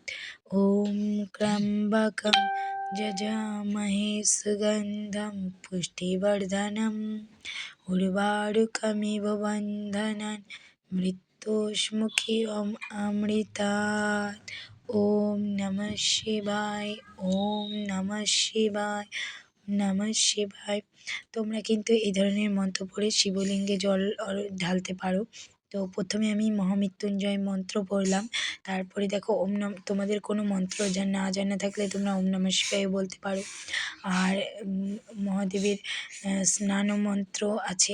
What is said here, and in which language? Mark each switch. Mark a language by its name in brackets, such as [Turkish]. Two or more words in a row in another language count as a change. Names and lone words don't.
[Sanskrit] ওম ত্র্যম্বকম যজামহে সুগন্ধম পুষ্টিবর্ধনম উর্বারুকমিব বন্ধনান মৃত্যুষ্মুখীয়ম অমৃতাৎ। ওম নমঃ শিবায়, ওম নমঃ শিবায়, নমঃ শিবায়। [Bangla] তোমরা কিন্তু এই ধরনের মন্ত্র পড়ে শিবলিঙ্গে জল ঢালতে পারো। তো প্রথমে আমি মহামৃত্যুঞ্জয় মন্ত্র পড়লাম, তারপরে দেখো [Sanskrit] ওম নম, [Bangla] তোমাদের কোনো মন্ত্র না জানা থাকলে তোমরা [Sanskrit] ওম নমঃ শিবায় [Bangla] বলতে পারো। আর মহাদেবের স্নান মন্ত্র আছে।